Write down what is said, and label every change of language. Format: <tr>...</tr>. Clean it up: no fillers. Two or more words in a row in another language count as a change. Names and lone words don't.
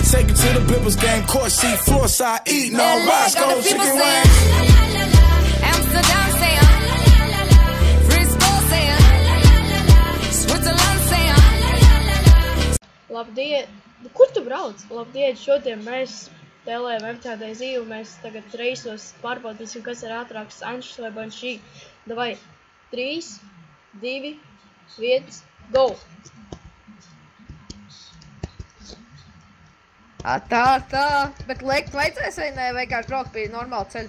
<en>take it to the Bibbers game. Court seat, floor side, eating on Roscoe chicken wings. Amsterdam saying, Frisco saying, Switzerland saying.</en> <lv>Labdien! Kur tu brauc? Labdien, šodien mēs spēlējam MTD zīvu. Mēs tagad reisos pārbaudīsim, kas ir ātrāks, Anšs vai Banšī. Davai, 3, 2, 1, go! Tā, bet lekt vajadzēs vai ne, vienkārši braukt pie normāla ceļa?</lv>